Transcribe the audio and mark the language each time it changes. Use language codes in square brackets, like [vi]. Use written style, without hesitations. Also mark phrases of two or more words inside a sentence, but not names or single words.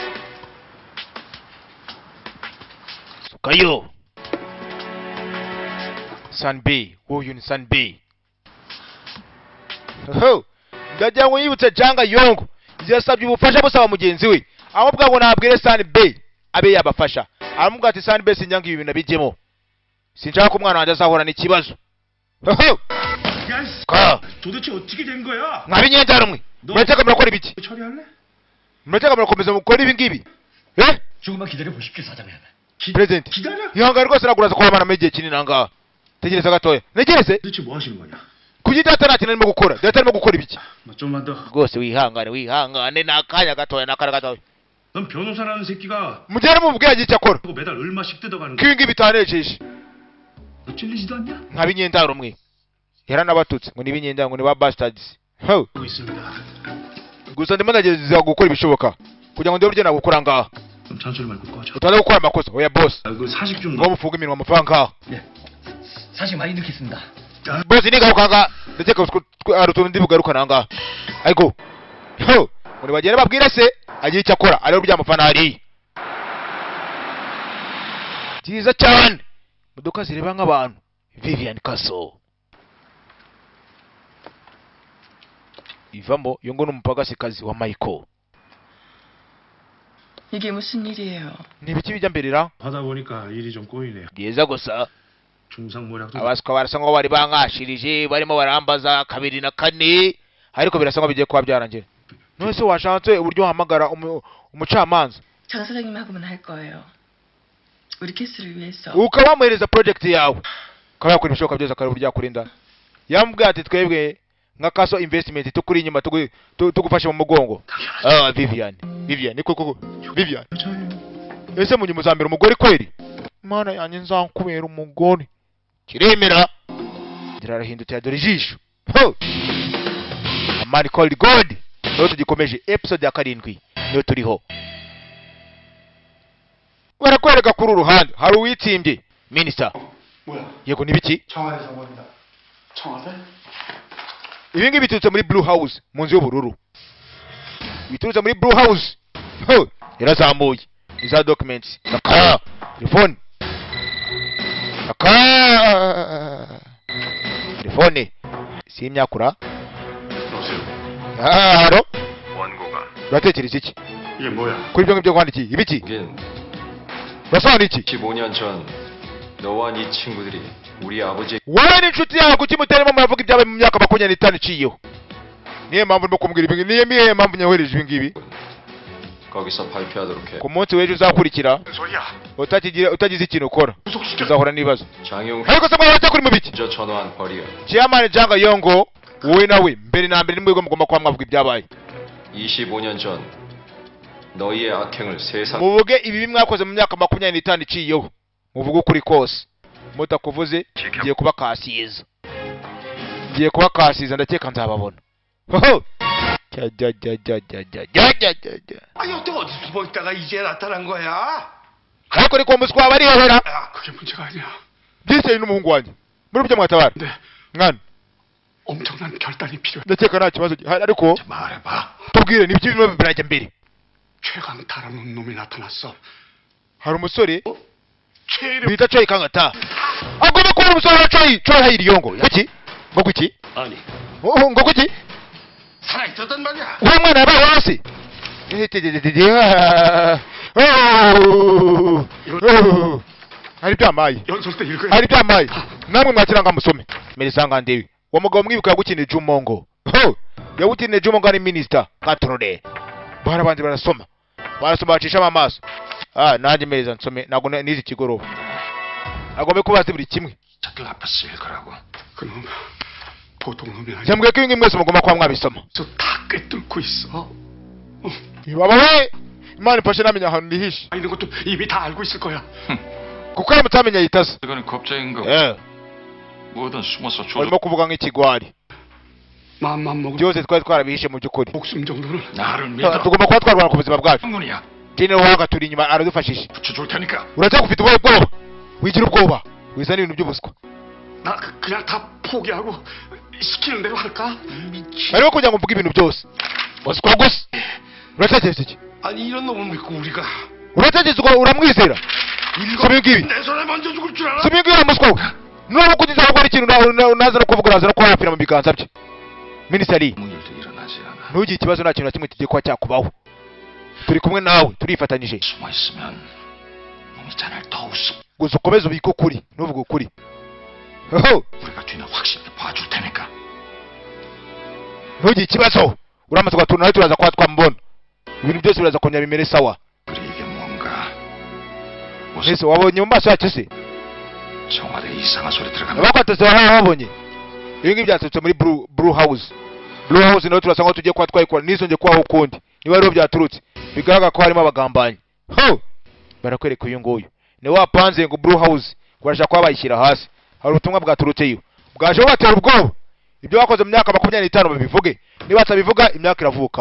[rw] sukayo Sunny uyu ni Sunny ndagira ngo yibutse Janga Yongo yasabye ubufasha busaba mugenzi we ahubwo ngo nabwire Sunny abe yabafasha aramubwira ati Sunny sinjanga ibi bintu nabijyemo sinshaka ko umwana wanjye azahura n'ikibazo [ko] 도대체 어떻게 된 거야? [rw] mwabinyenza rumwe muretse murakora ibiki [ko] 처리할래? [rw] muretse murakomeza mukora ibi ngibi [ko] 조금만 기다려 보십시오, 사장님. President 기다려? [rw] ihangane rwose naguraza kuramana igihe kinini ahangaha tegereza gatoya negereze [ko] 도대체 뭐 하시는 거냐? [rw] kuki data nta kintu arimo gukora data arimo gukora ibiki [ko] 뭐 좀만 더. [rw] rwose wihangane n'akanya gatoya n'akanya gatoya [ko] 넌 변호사라는 새끼가 [rw] mugere mubwira icyo akora [ko] 그거 매달 얼마씩 뜯어가는 [rw] ko ibi ngibi bitanejeje [ko] 너 찔리지도 않냐? [rw] nk'abinyendaro rumwe yaranabatutse ngo nibinyendaro ngo ni ba bastards [ko] 하고 있습니다. [rw] gusa ndimo ndagerageza gukora ibishoboka kugira ngo ndebe ibyo nagukora ngaha [ko] 그럼 잔소리 말고 꺼져. [rw] utaza gukora amakosa oya boss [ko] 그 사식 좀 [rw] ngo mufunge iminwa amafaranga [ko] 예. 사식 많이 넣겠습니다. [rw] boss nigaruka ngaha ndakeka hari utuntu ndi bugaruka nangaha ariko muri bagere babwire se agira icyo akora ariho byamufana hariya byiza cyane modoka zireba nk'abantu Vivian Castle ivamo iyo ngo n'umupagasikazi wa Michael [ko] 이게 무슨 일이에요? [rw] n'ibiki bijya mbere [ko] 하다 보니까 일이 좀 꼬이네요. [rw] byiza gusa [ko] 중상모략도 [rw] abaswa barasa nkaho bari bankashirije barimo barambaza kabiri na kane ariko birasa nkaho bigiye kuba byarangira none se washatse uburyo uhamagara umucamanza [ko] 장 사장님하고만 할 거예요. 우리 키스를 위해서. [rw] ukaba wamuhereza project yawe ukaba yakora ibishoboka byose akareba uburyo yakurinda yamubwira ati twebwe nka Castle Investment tukuri inyuma tugufashe mu mugongo. Vivian koko Vivian. Ese munyi muzambera umugore kweri? Mana yanjye nzankubera umugore. Kiremera. Dirarahindutse dore ijisho. [en] A man called God. [rw] Niyo tugikomeje episode ya 7 niyo turiho. Barakwereka kuri uruhande hari uwitimbye minister. [ko] 뭐야? [rw] Yego nibiki? [ko] 청와대 사원이다. 청와대? [rw] Ibi ngibi biturutse muri Blue House mu nzu y'ubururu. Biturutse muri Blue House. Yarazamuye. Iza documents. Naka. Telefone. Telefone. Si imyakura. [ko] 여보세요. [rw] Haro. [ko] 원고가 [rw] uratekereza iki? [ko] 이게 뭐야? [rw] kuri ibyo ngibyo kwandikiye ibiki? [ko] 이긴 [rw] urasobanura iki? [ko] 15년 전 너와 네 친구들이 우리 아버지 [rw] wowe n'inshuti yawe kuki mutarimo muravuga ibyabaye mu myaka 25 iciyeho? Niyo mpamvu urimo kumbwira ibi ngibi? Niyo mpamvu nyohereje ibi ngibi? [ko] 거기서 발표하도록 해. [rw] ku munsi w'ejo uzakurikira [ko] 소리야. [rw] utagize ikintu ukora [ko] 구속시켜. [rw] uzahura n'ibibazo. [ko] 장용 [rw] ariko se mwaba kuri mu biki? [ko] 먼저 전화한 벌이야. [rw] Chairman Janga Yongo wowe nawe mbere na mbere nimwe mugomba kuba mwavuga ibyabaye. [ko] 25년 전 너희의 악행을 세상 [rw] muvuge ibi mwakoze mu myaka 25 iciyeho. muvuge ukuri kose mutakuvuze ngiye kuba kasiza ndakeka nzababona. [ko] 아니 어떻게 어디서 숨어 있다가 이제 나타난 거야? [rw] ariko ariko umuswa bari hehera [ko] 야, 그게 문제가 아니야. [rw] byise n'umuhungu wanjye muri byo mwatabara [ko] 근데 [rw] mwana [ko] 엄청난 결단이 필요해. [rw] ndakeka nta kibazo gihari ariko [ko] 말해봐. [rw] tubwire nibyo birimo birajya mbere. [ko] 최강타라는 놈이 나타났어. [rw] hari umusore [ko] 최이름. [rw] bita Choi Kangata agomba kuba umusore wa Choi Hayiri Yongo. iki ngo kuki [ko] 아니 [rw] ngo kuki [ko] 살아있었단 말이야. [rw] uwo mwana yabaye hasi. hari byamaye [ko] 연설 때 읽어야 [rw] hari byamaye namwe mwakiranga musome merisanga ndewe uwo mugabo mwibuka yagukinije Jumongo. yagukinije Jumongo ari minister katrode barabanze barasoma bacishamo amaso. nanjye meza nsome nago nizi kigoroba agombe kubaza buri kimwe. [ko] 저들 앞에서 읽으라고. 그놈 보통 놈이 아니야. [rw] cyambwiye ko ibi ngibi mwese mugomba kuba mwabisoma. [ko] 다 꿰뚫고 있어. [rw] baba we imana ifashe namenya ahantu nihishe [ko] 있는 것도 이미 다 알고 있을 거야. [rw] kuko aramutse amenya yitaza. [ko] 이거는 겁쟁인 거. 뭐든 숨어서 조져. [rw] barimo kuvuga nk'ikigwari. [ko] 마음만 먹으면 [rw] byose twari twarabihishe mu by'ukuri. [ko] 목숨 정도는 나를 믿어. [rw] tugomba kuba twarwana ku buzima bwacu. [ko] 창문이야. [rw] jene wanga turi inyuma aradufashije. [ko] 붙여줄 테니까. [rw] uracyari ufite ubwoba wigira ubwoba wizana ibintu by'ubuswa. [ko] 나 그냥 다 포기하고 시키는 대로 할까? [rw] ariko kugira ngo mvuge ibintu byose buswa gusa. uratekereza iki? [ko] 아니 이런 놈을 믿고 우리가 [rw] uratekereza uramwizera? soma ibi [ko] 내 손에 먼저 죽을 줄 알아? [rw] soma ibi uramuswa we nuba kugeza gukora ikintu naza no kuvuga uraza no kuba wapfira mu biganza bye. minisitiri [ko] 아무 일도 일어나지 않아. [rw] ntugire ikibazo nta kintu na kimwe kigiye kuba cyakubaho. turi kumwe nawe turifatanyije. [ko] 숨어 있으면 놈이 자날 더 우습. [rw] gusa ukomeze ubike ukuri ntuvuge ukuri. [ko] 우리가 뒤는 확실히 봐줄 테니까. [rw] ntugire ikibazo uramaze kugatura nawe turaza kuba twamubona. ibintu byose biraza kongera bimere sawa. [ko] 그래 이게 뭔가. 무슨 [rw] mbese wabonye mu maso yacu se? [ko] 청와대 이상한 소리 들어가면 [rw] abakwatase babonye ibi ngibi byaturutse muri Blue House. Blue House nawe turasa nkaho tugiye kuba twayikora nisonge kubaho ukundi niba ariho byaturutse bigaragara ko harimo abagambanyi. barakwereka uyu nguyu ni wapanze ngo Blue House kurashaka kuba bayishyira hasi. hari ubutumwa bwaturutseyo bwaje bubatera ubwoba. ibyo bakoze mu myaka 25 babivuge niba batabivuga imyaka iravuka.